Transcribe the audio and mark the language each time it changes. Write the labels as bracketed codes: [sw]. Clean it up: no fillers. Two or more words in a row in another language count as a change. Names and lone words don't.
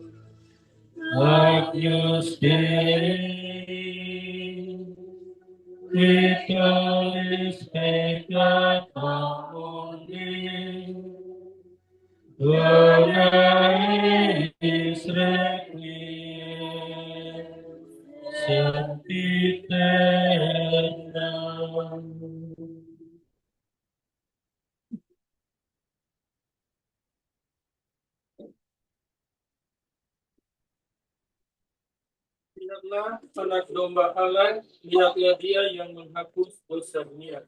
[la] Agnus Dei, qui calis peccata mundi, dona eis requiem. Sempiternam. [id] Lihatlah anak domba Allah, lihatlah dia yang menghapus dosa dunia.